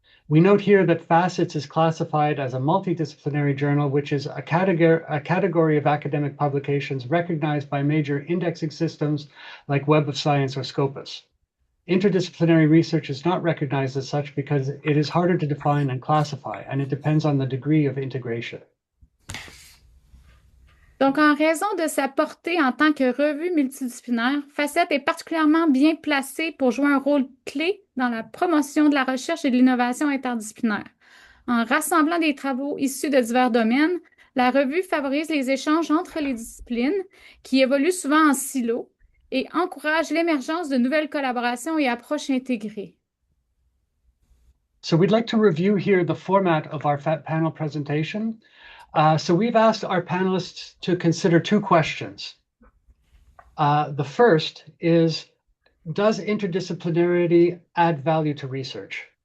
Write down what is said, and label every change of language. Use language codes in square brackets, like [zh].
[en] We note here that FACETS is classified as a multidisciplinary journal, which is a category of academic publications recognized by major indexing systems like Web of Science or Scopus. Interdisciplinary research is not recognized as such because it is harder to define and classify, and it depends on the degree of integration. [fr] Donc, en raison de sa portée en tant que revue multidisciplinaire, FACETS est particulièrement bien placée pour jouer un rôle clé dans la promotion de la recherche et de l'innovation interdisciplinaire. En rassemblant des travaux issus de divers domaines, la revue favorise les échanges entre les disciplines qui évoluent souvent en silos et encourage l'émergence de nouvelles collaborations et approches intégrées. [en] So we'd like to review here the format of our panel presentation. So we've asked our panelists to consider two questions. The first is, does interdisciplinarity add value to research?